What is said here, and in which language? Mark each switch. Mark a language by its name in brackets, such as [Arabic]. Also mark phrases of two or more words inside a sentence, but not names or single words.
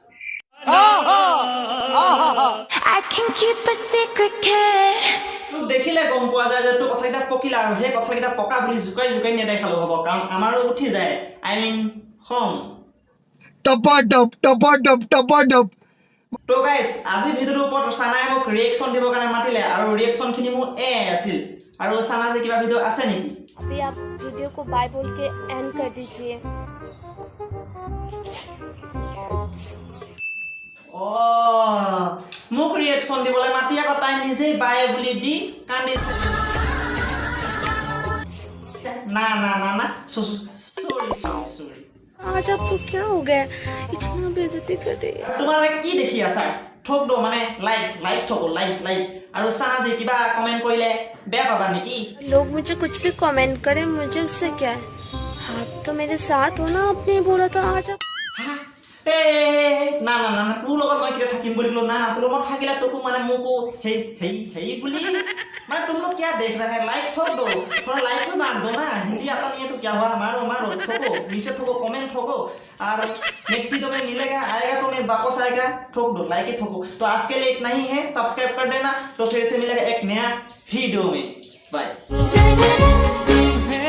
[Assamese] তোক দেখিলে গম পোৱা যায় যে তোৰ কথাকেইটা পকিলা, আৰু সেই কথাকেইটা পকা বুলি জোকাৰি জোকাৰি নেদেখালো হ'ব, কাৰণ আমাৰো উঠি যায়, [English] I mean [Assamese] খং। তো গাইজ, আজি ভিডিঅ'টোৰ ওপৰত চানাই মোক ৰিয়েকশ্যন দিবৰ কাৰণে মাতিলে, আৰু ৰিয়েকশ্যনখিনি মোৰ আছিল। আৰু চানা যে কিবা ভিডিঅ' আছে নেকি? [Hindi] अभी आप वीडियो को बाय बोल के एंड कर दीजिए। [Assamese] মোক ৰিয়েকশ্যন দিবলৈ মাতি আকৌ তাই নিজেই বাই বুলি দি কান্দিছে। না না না না, সৰি। [Hindi] आज आपको क्या हो गया, इतना बेइज्जती कर रही है? [Assamese] তোমালোকে কি দেখি আছা? [Hindi] ठोक दो, [Assamese] মানে লাইক ঠকো, লাইক। আৰু চানা যে কিবা কমেণ্ট কৰিলে বেয়া পাবা নেকি? [Hindi] लोग मुझे कुछ भी कमेंट करें, मुझे उससे क्या है? आप तो मेरे साथ हो ना, आपने बोला था आज आप। [Assamese] না তোৰ লগত মই কিয় থাকিম বুলি ক'লো? না তোৰ লগত থাকিলে তোকো মানে মোকো হেই বুলি, মানে [Hindi] तुम लोग क्या देख रहे हैं? लाइक ठोक दो, थोड़ा लाइक भी मार दो ना, हिंदी आता नहीं है तो क्या हुआ, मारो ठोको, नीचे ठोको, कमेंट ठोको, और [English] next video [Hindi] में मिलेगा, आएगा तो नहीं वापस आएगा, ठोक दो, लाइक ही ठोको। तो आज के लिए इतना ही है, सब्सक्राइब कर देना, तो फिर से मिलेगा एक नया वीडियो में।